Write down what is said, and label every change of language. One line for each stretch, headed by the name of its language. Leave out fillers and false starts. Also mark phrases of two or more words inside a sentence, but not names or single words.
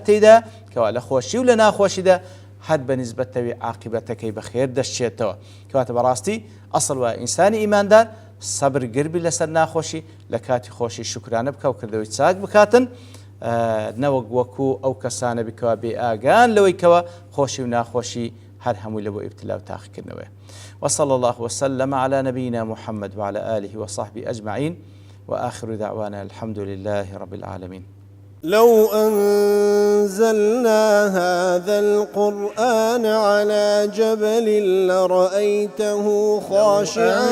Central Kurdish: تێیدا کەوا لە خۆشی و لە ناخۆشیدا هەر بەنسبەتەوەی عاقبەتەکەی بەخێر دەشتێتەوە کەواتە بەڕاستی ئەسڵ وە ئینسانی ئیماندار سەبر گربی لەسەر ناخۆشی لە کاتی خۆشی شکرانە بکە و کردەوەی چاک بکاتن نەوەک وەکو ئەو کەسانە بکەوە بێ ئاگان لەوەی کەوە خۆشی و ناخۆشی هەر هەمووی لە بۆ ئیبتلا و تاقیکردنەوە
Arabic: وصلى الله وسلم على نبينا محمد وعلى آله وصحبه أجمعين وآخر دعوانا الحمد لله رب العالمين. لو أنزلنا هذا القرآن على جبل لرأيته خاشعا